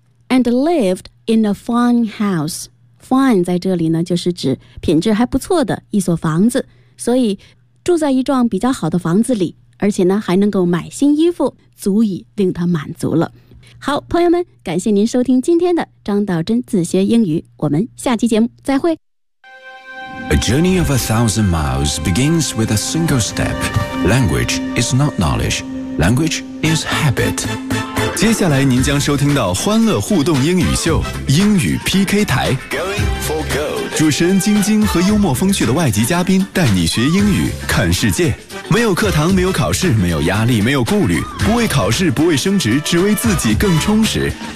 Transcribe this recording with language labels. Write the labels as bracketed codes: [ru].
[en] And lived in a fine house, fine [zh] 在这里呢就是指品质还不错的一所房子，所以住在一幢比较好的房子里，而且呢还能够买新衣服，足以令他满足了。好，朋友们，感谢您收听今天的张道真自学英语，我们下期节目再会。 [en] A journey of 1,000 miles begins with a single step. Language is not knowledge. Language is habit. [zh] 接下来您将收听到欢乐互动英语秀英语 PK 台。 [en] Going for gold. [zh] 主持人晶晶和幽默风趣的外籍嘉宾带你学英语看世界。没有课堂，没有考试，没有压力，没有顾虑，不为考试，不为升职，只为自己更充实。